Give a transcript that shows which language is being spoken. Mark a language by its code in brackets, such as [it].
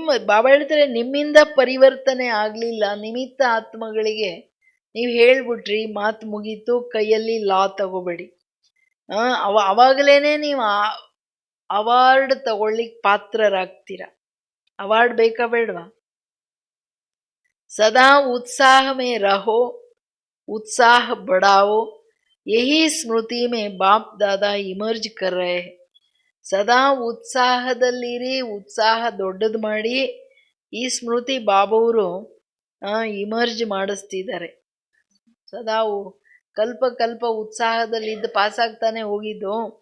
[kn] ಬಾಬಾ ಹೇಳ್ತಾರೆ, ನಿಮ್ಮಿಂದ ಪರಿವರ್ತನೆ ಆಗಲಿಲ್ಲ ನಿಮಿತ್ತ ಆತ್ಮಗಳಿಗೆ ನೀವು ಹೇಳ್ಬಿಟ್ರಿ, ಮಾತು ಮುಗೀತು, ಕೈಯಲ್ಲಿ ಲಾ ತಗೋಬೇಡಿ. ಅವಾಗಲೇನೆ ನೀವು ಅವಾರ್ಡ್ ತಗೊಳ್ಳಿಕ್ ಪಾತ್ರರಾಗ್ತೀರ. ಅವಾರ್ಡ್ ಬೇಕಾ ಬೇಡವಾ? [hi] ಸದಾ उत्साह में रहो, उत्साह बढ़ाओ, यही स्मृति में बाप दादा इमर्ज कर रहे हैं. [kn] ಸದಾ ಉತ್ಸಾಹದಲ್ಲಿರಿ, ಉತ್ಸಾಹ ದೊಡ್ಡದು ಮಾಡಿ. ಈ ಸ್ಮೃತಿ ಬಾಬವರು ಇಮರ್ಜ್ ಮಾಡಿಸ್ತಿದ್ದಾರೆ. ಸದಾ ಕಲ್ಪ ಕಲ್ಪ ಉತ್ಸಾಹದಲ್ಲಿದ್ದು ಪಾಸಾಗ್ತಾನೆ ಹೋಗಿದ್ದು.